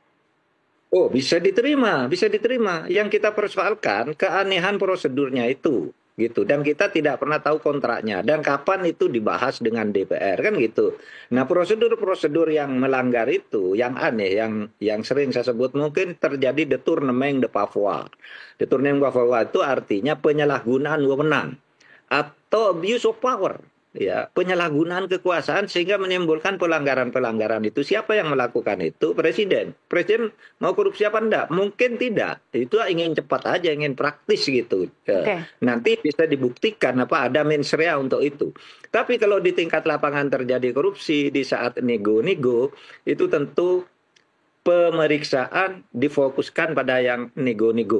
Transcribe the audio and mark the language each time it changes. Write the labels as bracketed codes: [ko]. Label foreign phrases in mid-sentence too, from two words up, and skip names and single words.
[id] Oh, bisa diterima, bisa diterima. Yang kita persoalkan keanehan prosedurnya itu. Gitu, dan kita tidak pernah tahu kontraknya dan kapan itu dibahas dengan DPR kan gitu. Nah, prosedur-prosedur yang melanggar itu yang aneh, yang sering saya sebut mungkin terjadi [fr] détournement de pouvoir. Détournement de pouvoir [id] itu artinya penyalahgunaan wewenang atau [en] abuse of power. [id] Ya, penyalahgunaan kekuasaan sehingga menimbulkan pelanggaran-pelanggaran itu. Siapa yang melakukan itu? Presiden. Presiden mau korupsi apa enggak? Mungkin tidak. Itu ingin cepat aja, ingin praktis gitu. Okay. Nanti bisa dibuktikan ada [la] mens rea [id] untuk itu. Tapi kalau di tingkat lapangan terjadi korupsi di saat nego-nego, itu tentu pemeriksaan difokuskan pada yang nego-nego.